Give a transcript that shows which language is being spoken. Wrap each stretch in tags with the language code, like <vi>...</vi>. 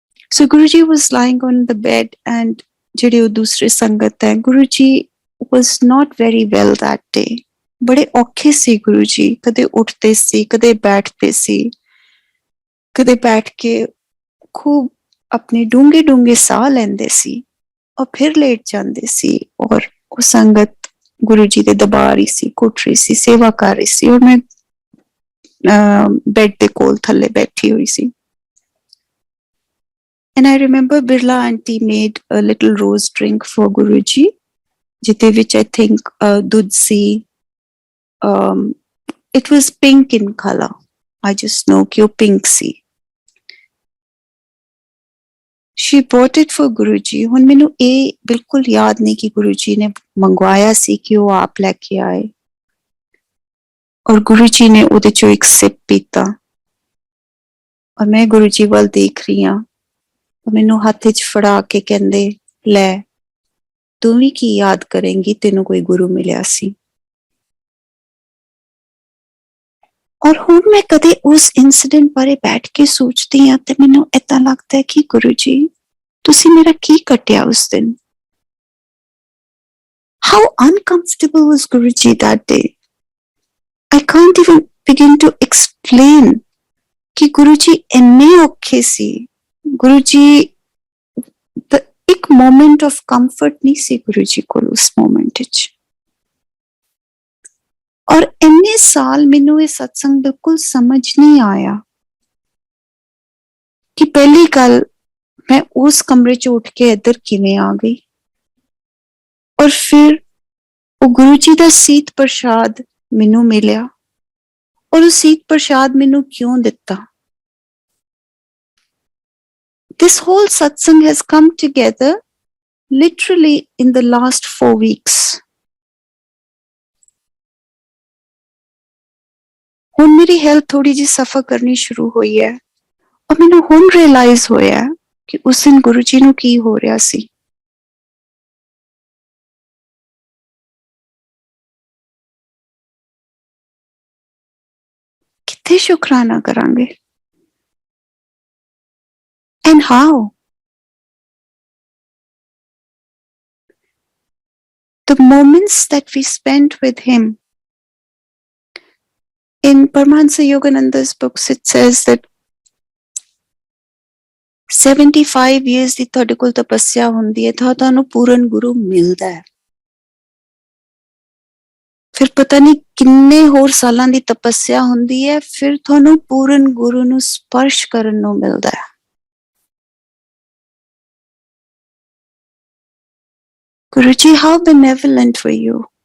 <en>so Guru ji was lying on the bed and</en> <pa>ਜਿਹੜੇ ਉਹ ਦੂਸਰੇ ਸੰਗਤ ਹੈ,</pa> <en>Guru ji was not very well that day।</en> <pa>ਬੜੇ ਔਖੇ ਸੀ ਗੁਰੂ ਜੀ, ਕਦੇ ਉੱਠਦੇ ਸੀ, ਕਦੇ ਬੈਠਦੇ ਸੀ, ਕਦੇ ਬੈਠ ਕੇ ਖੂਬ ਆਪਣੇ ਡੂੰਘੇ ਡੂੰਘੇ ਸਾਹ ਲੈਂਦੇ ਸੀ ਔਰ ਫਿਰ ਲੇਟ ਜਾਂਦੇ ਸੀ। ਔਰ ਉਹ ਸੰਗਤ ਗੁਰੂ ਜੀ ਦੇ ਦਰਬਾਰ ਹੀ ਸੀ, ਕੁੱਟ ਰਹੀ ਸੀ, ਸੇਵਾ ਕਰ ਰਹੀ ਸੀ, ਔਰ ਮੈਂ ਬੈੱਡ ਦੇ ਕੋਲ ਥੱਲੇ ਬੈਠੀ ਹੋਈ ਸੀ।</pa> <en>And I remember Birla aunty made a little rose drink for Guruji,</en> <pa>ਜਿਹਦੇ ਵਿੱਚ</pa> <en>I think</en> <pa>ਦੁੱਧ ਸੀ।</pa> <en>It was pink in color। I just know</en> <pa>ਕਿ ਉਹ pink ਸੀ।</pa> <en>She bought it for Guruji।</en> <pa>ਹੁਣ ਮੈਨੂੰ ਇਹ ਬਿਲਕੁਲ ਯਾਦ ਨਹੀਂ ਕਿ ਗੁਰੂ ਜੀ ਨੇ ਮੰਗਵਾਇਆ ਸੀ ਕਿ ਉਹ ਆਪ ਲੈ ਕੇ ਆਏ। ਔਰ ਗੁਰੂ ਜੀ ਨੇ ਉਹਦੇ ਚੋਂ ਇੱਕ ਸਿਪ ਪੀਤਾ ਔਰ ਮੈਂ ਗੁਰੂ ਜੀ ਵੱਲ ਦੇਖ ਰਹੀ ਹਾਂ। ਮੈਨੂੰ ਹੱਥ 'ਚ ਫੜਾ ਕੇ ਕਹਿੰਦੇ, ਲੈ ਤੂੰ ਵੀ ਕੀ ਯਾਦ ਕਰੇਂਗੀ, ਤੈਨੂੰ ਕੋਈ ਗੁਰੂ ਮਿਲਿਆ ਸੀ। ਔਰ ਹੁਣ ਮੈਂ ਕਦੇ ਉਸ ਇਨਸੀਡੈਂਟ ਬਾਰੇ ਬੈਠ ਕੇ ਸੋਚਦੀ ਹਾਂ ਤੇ ਮੈਨੂੰ ਏਦਾਂ ਲੱਗਦਾ ਹੈ ਕਿ ਗੁਰੂ ਜੀ ਤੁਸੀਂ ਮੇਰਾ ਕੀ ਕੱਟਿਆ ਉਸ ਦਿਨ।</pa> <en>How uncomfortable was Guruji that day। I can't even begin to explain</en> <pa>ਕਿ ਗੁਰੂ ਜੀ ਇੰਨੇ ਔਖੇ ਸੀ। ਗੁਰੂ ਜੀ ਇੱਕ</pa> <en>moment of comfort</en> <pa>ਨਹੀਂ ਸੀ ਗੁਰੂ ਜੀ ਕੋਲ ਉਸ ਮੋਮੈਂਟ ਵਿੱਚ। ਔਰ ਇੰਨੇ ਸਾਲ ਮੈਨੂੰ ਇਹ ਸਤਸੰਗ ਬਿਲਕੁਲ ਸਮਝ ਨਹੀਂ ਆਇਆ ਕਿ ਪਹਿਲੀ ਗੱਲ ਮੈਂ ਉਸ ਕਮਰੇ 'ਚ ਉੱਠ ਕੇ ਇੱਧਰ ਕਿਵੇਂ ਆ ਗਈ, ਔਰ ਫਿਰ ਉਹ ਗੁਰੂ ਜੀ ਦਾ ਸੀਤ ਪ੍ਰਸ਼ਾਦ ਮੈਨੂੰ ਮਿਲਿਆ ਔਰ ਉਹ ਸੀਤ ਪ੍ਰਸ਼ਾਦ ਮੈਨੂੰ ਕਿਉਂ ਦਿੱਤਾ।</pa> <en>This whole satsang has come together literally in the last 4 weeks।</en> <pa>ਹੁਣ ਮੇਰੀ ਹੈਲਥ ਥੋੜੀ ਜਿਹੀ ਸਫਰ ਕਰਨੀ ਸ਼ੁਰੂ ਹੋਈ ਹੈ ਔਰ ਮੈਨੂੰ ਹੁਣ ਰਿਅਲਾਈਜ਼ ਹੋਇਆ ਕਿ ਉਸ ਦਿਨ ਗੁਰੂ ਜੀ ਨੂੰ ਕੀ ਹੋ ਰਿਹਾ ਸੀ। ਕਿੱਥੇ ਸ਼ੁਕਰਾਨਾ ਕਰਾਂਗੇ।</pa> <en>And how? The moments that we spent with him, in Paramahansa Yogananda's books it says that 75 years</en> <pa>ਦੀ ਤੁਹਾਡੇ ਕੋਲ ਤਪੱਸਿਆ ਹੁੰਦੀ ਹੈ ਤਾਂ ਤੁਹਾਨੂੰ ਪੂਰਨ ਗੁਰੂ ਮਿਲਦਾ ਹੈ। ਫਿਰ ਪਤਾ ਨਹੀਂ ਕਿੰਨੇ ਹੋਰ ਸਾਲਾਂ ਦੀ ਤਪੱਸਿਆ ਹੁੰਦੀ ਹੈ, ਫਿਰ ਤੁਹਾਨੂੰ ਪੂਰਨ ਗੁਰੂ ਨੂੰ ਸਪਰਸ਼ ਕਰਨ ਨੂੰ ਮਿਲਦਾ ਹੈ।</pa> <en>Guru ji how benevolent were you।</en>